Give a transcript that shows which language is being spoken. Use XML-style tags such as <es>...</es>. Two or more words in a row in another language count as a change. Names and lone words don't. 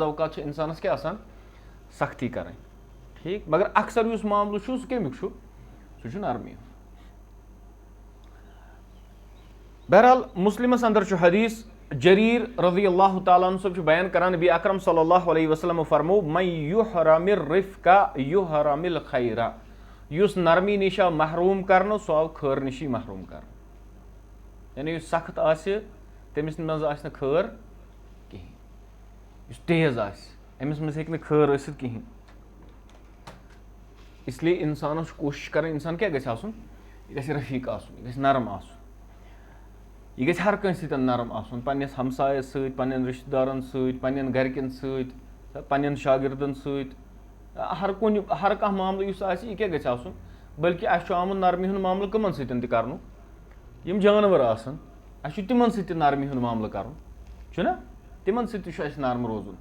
<ks>بعض اوقات چھُ انسانس کیٛاہ آسان سختی کرٕنۍ. ٹھیٖک مگر اکثر یُس معاملہٕ چھُ سُہ کمیُک چھُ سُہ چھُ نرمی ہُنٛد. بہرحال مُسلمس اندر چھُ حدیث جریٖر</ks> <ar>رضی اللہ تعالیٰ عنہ</ar> <ks>صٲب چھُ بیان کران نبی اکرم</ks> <ar>صلی اللہ علیہ وسلم</ar> <ks>فرمو</ks> <ar>من یحرم الرفق یحرم الخیر,</ar> <ks>یُس نرمی نِش آو محروٗم کرنہٕ سُہ آو خٲر نِشی محروٗم کرنہٕ. یعنی یُس سخت آسہِ تٔمِس منٛز آسہِ نہٕ خٲر کِہینۍ, یُس تیز آسہِ أمِس منٛز ہیٚکہِ نہٕ خٲر ٲسِتھ کِہینۍ. اسلیے انسانس چھُ کوٗشِش کرٕنۍ انسان کیاہ گژھِ آسُن, یہِ گژھِ رفیٖق آسُن, یہِ گژھِ نرم آسُن, یہِ گژھِ ہر کٲنٛسہِ سۭتۍ نرم آسُن, پننِس ہمسایس سۭتۍ, پننٮ۪ن رشتہٕ دارن سۭتۍ, پننٮ۪ن گرِکٮ۪ن سۭتۍ, پننٮ۪ن شاگردن سۭتۍ, ہر کانٛہہ معاملہٕ یُس آسہِ یہِ کیاہ گژھِ آسُن, بلکہِ اسہِ چھُ آمُت نرمی ہُنٛد معاملہٕ کٕمن سۭتۍ تہِ کرنُک, یِم جانور آسن اسہِ چھُ تِمن سۭتۍ تہِ نرمی ہُنٛد معاملہٕ کرُن چھُنہ, تِمن سۭتۍ تہِ چھُ اسہِ نرم روزُن.</ks>